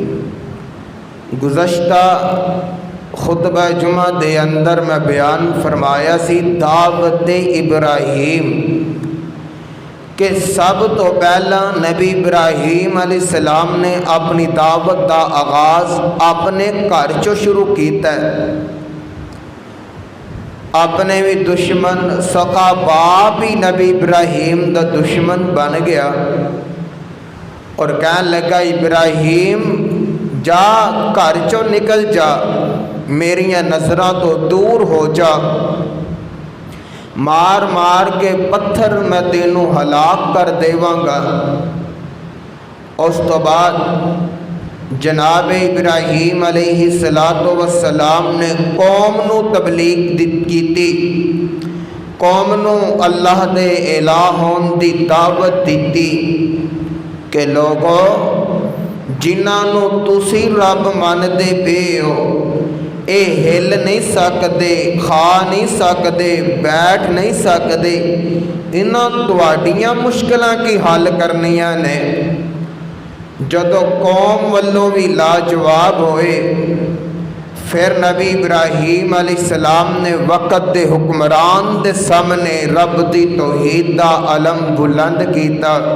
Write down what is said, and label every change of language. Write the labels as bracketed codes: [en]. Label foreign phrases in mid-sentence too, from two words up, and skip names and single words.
[pa] گزشتہ خطبہ جمعہ دے اندر میں بیان فرمایا سی دعوت ابراہیم کہ سب تو پہلا نبی ابراہیم علیہ السلام نے اپنی دعوت دا آغاز اپنے گھر چوں شروع کیتا ہے۔ اپنے بھی دشمن سقا باپ ہی نبی ابراہیم دا دشمن بن گیا، اور کہنے لگا ابراہیم جا گھر چوں نکل جا، میریاں نظراں تو دور ہو جا، مار مار کے پتھر میں تینوں ہلاک کر دیواں گا۔ اس تو بعد جناب ابراہیم علیہ السلام نے قوم نو تبلیغ کیتی، قوم نو اللہ دے الہ ہون دی دعوت دیتی کہ لوگو جنہاں نو تسی رب ماندے پے ہو، اے ہل نہیں سکدے، کھا نہیں سکدے، بیٹھ نہیں سکدے، انہاں تواڈیاں مشکلاں کی حل کرنیاں نے۔ جدو قوم والوں بھی لاجواب ہوئے، پھر نبی ابراہیم علیہ السلام نے وقت دے حکمران دے سامنے رب دی توحید دا علم بلند کیتا۔